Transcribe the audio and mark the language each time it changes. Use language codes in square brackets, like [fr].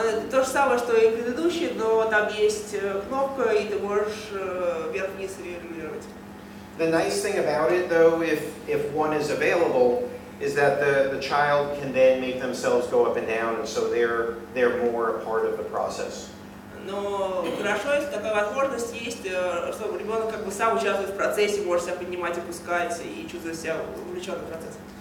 [ru] То же самое, что и предыдущий, но там есть кнопка, и ты можешь вверх-вниз регулировать. [en] The nice thing about it, though, if one is available, is that the child can then make themselves go up and down, and so they're more a part of the process. [ru] Но хорошо, если такая возможность есть, что ребенок как бы сам участвует в процессе, может себя поднимать, опускать и чувствует себя увлеченным в процессе.